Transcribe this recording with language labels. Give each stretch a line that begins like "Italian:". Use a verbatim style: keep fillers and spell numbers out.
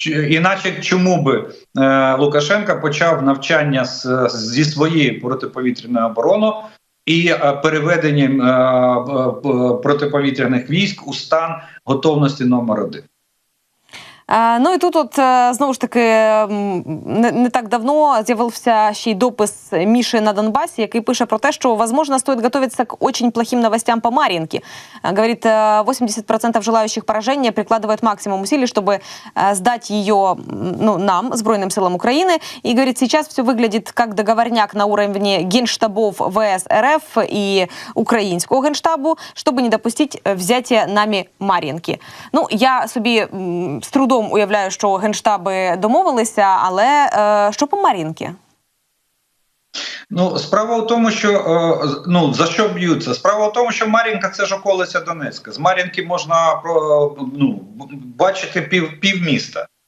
Ukrainian: Іначе чому би е, Лукашенко почав навчання з, зі своєї протиповітряної оборони і е, переведенням е, е, протиповітряних військ у стан готовності номер один? Е, Ну і тут, от е, знову ж таки, м, не, не так давно з'явився ще й допис Міши на Донбасі, який пише про те, що,
Russian: возможно, стоит готовиться к очень плохим новостям по Марьинке. Э, Говорит, э, восемьдесят процентов желающих поражения прикладывает максимум усилий, чтобы э, сдать ее м, ну, нам, Сбройным силам Украины. И, говорит, сейчас все выглядит как договорняк на уровне генштабов ВС РФ и украинского генштабу, чтобы не допустить э, взятия нами Мар'їнки.
Ukrainian: Ну, я собі м, з трудом уявляю, що генштаби домовилися, але е, що по Мар'їнці? Ну, справа в тому, що е, ну, за що б'ються? Справа в тому, що Мар'їнка – це ж околиця Донецька. З Мар'їнки можна про, ну, бачити пів, пів міста.